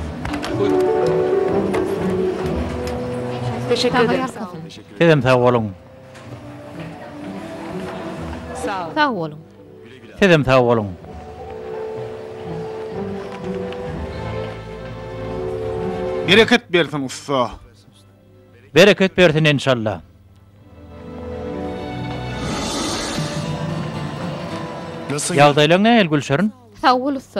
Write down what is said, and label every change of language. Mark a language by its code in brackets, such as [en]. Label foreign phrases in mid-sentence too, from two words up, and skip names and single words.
[tr] Teşekkür ederim. Dedem sağ olun. Sağ olun. [tk] Sizem sağ olun. Bereket bersin usta. Bereket bersin inşallah. [tr] Nasıl? [tk] Ýagdaýlaryň nähil Gülşer'in? [tr] Sağ ol usta.